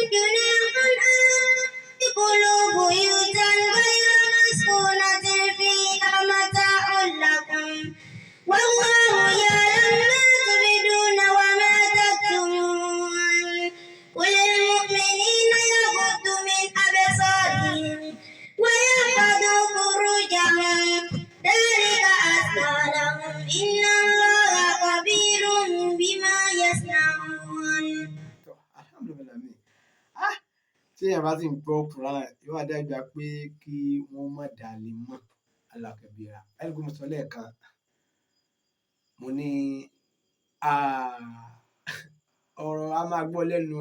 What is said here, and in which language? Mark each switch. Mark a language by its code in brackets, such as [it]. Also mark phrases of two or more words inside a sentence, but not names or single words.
[ar] جناح أن تدخلوا بيوتا غير مسكونة فيها متاع لكم والله يعلم ما تبدون وما تكتمون قل للمؤمنين يغضوا من أبصارهم ويحفظوا فروجهم ذلك أزكى لهم إن الله خبير بما يصنعون. [yo] alhamdulilayi tí ẹ bá ti ń gbọ́ Quran yóò wá dájú pé kí wọ́n má dalẹ̀ mọ́ alákẹ́bíra ẹ̀rọ mo sọ lẹ́ẹ̀kan mo ní ọ̀rọ̀ a máa gbọ́ lẹ́nu